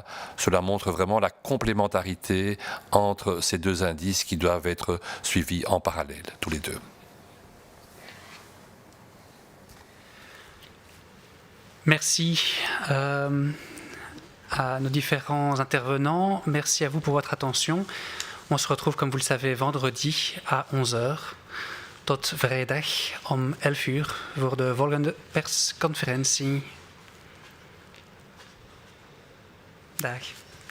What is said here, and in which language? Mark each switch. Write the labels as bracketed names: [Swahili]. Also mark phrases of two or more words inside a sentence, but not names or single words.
[French] Cela montre vraiment la complémentarité entre ces 2 indices qui doivent être suivis en parallèle, tous les 2. Merci à nos différents intervenants. Merci à vous pour votre attention. On se retrouve, comme vous le savez, vendredi à 11h. [Dutch] Tot vrijdag om 11 uur voor de volgende persconferentie. Dag.